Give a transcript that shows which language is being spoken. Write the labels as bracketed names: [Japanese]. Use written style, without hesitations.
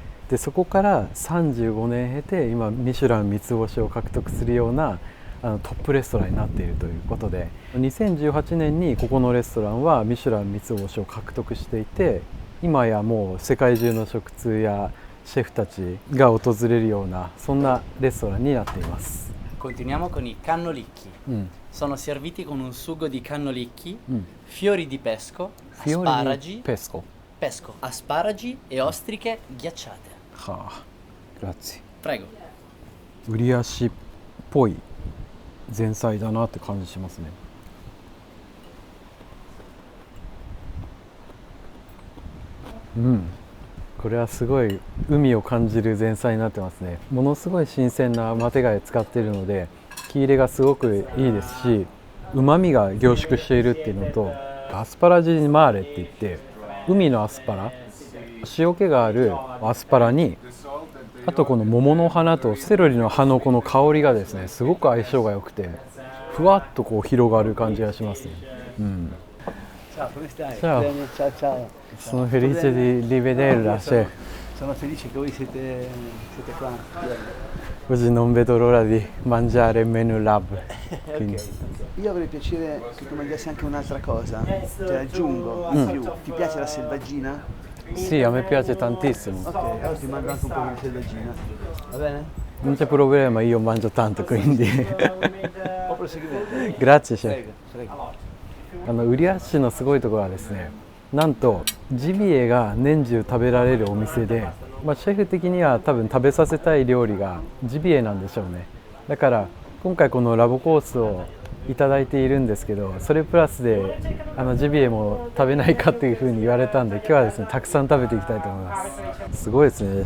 [Japanese] でそこから35年経て今ミシュラン3つ星を獲得するようなトップレストランになっているということで、2018年にここのレストランはミシュラン3つ星を獲得していて、今やもう世界中の食通やシェフたちが訪れるようなそんなレストランになっています。 [Italian] Continuiamo con i cannolicchi. うん、 Sono serviti con un sugo di cannolicchi, うん、 fiori di pesco, フィオリ asparagi, ペスコ pesco, asparagi e ostriche ghiacciate. はあ、グラッツィ。 Prego. [Japanese] ウリアシっぽい前菜だなって感じしますね。うん、これはすごい海を感じる前菜になってますね。ものすごい新鮮なマテ貝使っているので、火入れがすごくいいですし、うまみが凝縮しているっていうのと、アスパラジニマーレって言って海のアスパラ、塩気があるアスパラに、あとこの桃の花とセロリの葉のこの香りがですね、すごく相性が良くて、ふわっとこう広がる感じがしますね。うん。 [Italian] Ciao, come stai? Ciao. Bene, ciao, ciao. Sono felice di rivederla, chef. Sono felice che voi siete qua. Oggi non vedo l'ora di mangiare il menù lab. Quindi. Ok. Io avrei piacere che tu mangiassi anche un'altra cosa. Te aggiungo in più. Ti piace la selvaggina? Sì, a me piace tantissimo. Ok, allora ti mando anche un po' di selvaggina. Va bene? Non c'è problema, io mangio tanto, quindi. O proseguimento? Grazie, chef. Prego, prego. [Japanese] ウリアシのすごいところはですね、なんとジビエが年中食べられるお店で、シェフ的には多分食べさせたい料理がジビエなんでしょうね。だから今回このラボコースをいただいているんですけど、それプラスでジビエも食べないかっていうふうに言われたんで、今日はですねたくさん食べていきたいと思います。すごいですね。